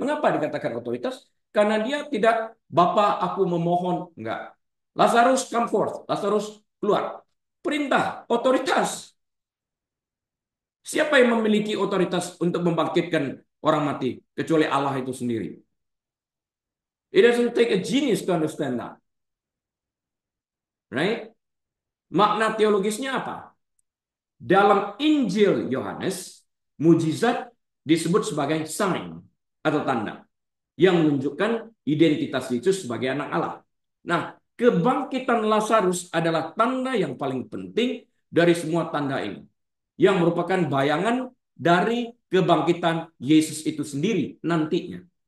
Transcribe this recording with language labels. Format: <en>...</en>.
<id>Mengapa dikatakan otoritas? Karena dia tidak, Bapa aku memohon. Enggak.</id> <en>Lazarus come forth.</en> <id>Lazarus keluar. Perintah, otoritas. Siapa yang memiliki otoritas untuk membangkitkan orang mati? Kecuali Allah itu sendiri.</id> <en>It doesn't take a genius to understand that.</en> <id>Right? Makna teologisnya apa? Dalam Injil Yohanes, mujizat disebut sebagai sign atau tanda yang menunjukkan identitas Yesus sebagai anak Allah. Nah, kebangkitan Lazarus adalah tanda yang paling penting dari semua tanda ini, yang merupakan bayangan dari kebangkitan Yesus itu sendiri nantinya.</id>